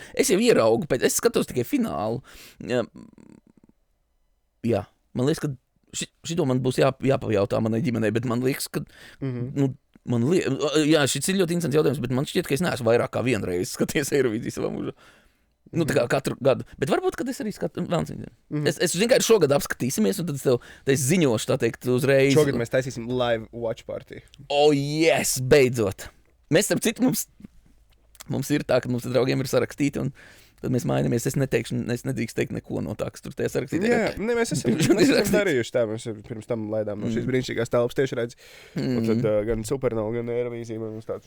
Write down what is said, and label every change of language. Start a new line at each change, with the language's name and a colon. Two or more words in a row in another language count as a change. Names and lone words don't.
Latvian: Es jau ieraugu, bet es skatos tikai finālu. Jā, man liekas, ka šito man būs jāpajautā manai ģimenei, bet man liekas, ka, šis ir ļoti interesants jautājums, bet man šķiet, ka es neesmu vairāk kā vienreiz skaties Eirovīziju savā mūžā. Nu, tā kā katru gadu. Bet varbūt, kad es arī skatu, es zinu, ka šogad apskatīsimies, un tad es ziņošu, tā teikt, uzreiz. Šogad mēs taisīsim
English: live watch party. Oh, yes,
Latvian: beidzot. Mēs, starp citu, mums ir tā, ka mums ar draugiem ir sarakstīti, un tad mēs mainamies. Es nedrīkst teikt neko no tā, kas tur tajā sarakstītā. Jā, mēs esam darījuši tā. Mēs pirms tam laidām no šīs brīnišķīgās telpas tieši redz. Un tad gan Supernova, gan Eirovīzija mums tāds.